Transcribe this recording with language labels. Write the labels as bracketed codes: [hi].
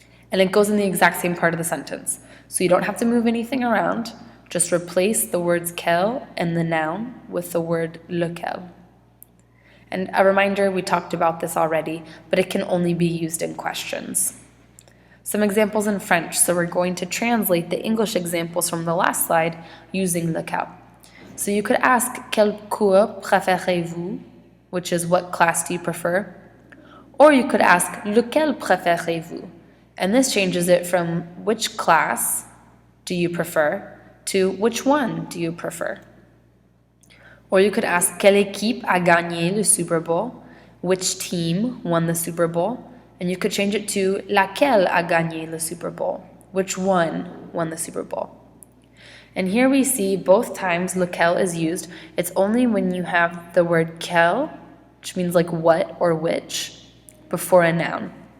[en] And it goes in the exact same part of the sentence. So you don't have to move anything around, just replace the words quel and the noun with the word lequel. And a reminder, we talked about this already, but it can only be used in questions. Some examples in French, so we're going to translate the English examples from the last slide using lequel. So you could ask, [fr] quel cours préférez-vous? [en] Which is, what class do you prefer? Or you could ask, [fr] lequel préférez-vous? [en] And this changes it from which class do you prefer to which one do you prefer? Or you could ask, [fr] quelle équipe a gagné le Super Bowl? [en] Which team won the Super Bowl? And you could change it to [fr] laquelle a gagné le Super Bowl? [en] Which one won the Super Bowl? And here we see both times lequel is used. It's only when you have the word quel, which means like what or which, before a noun.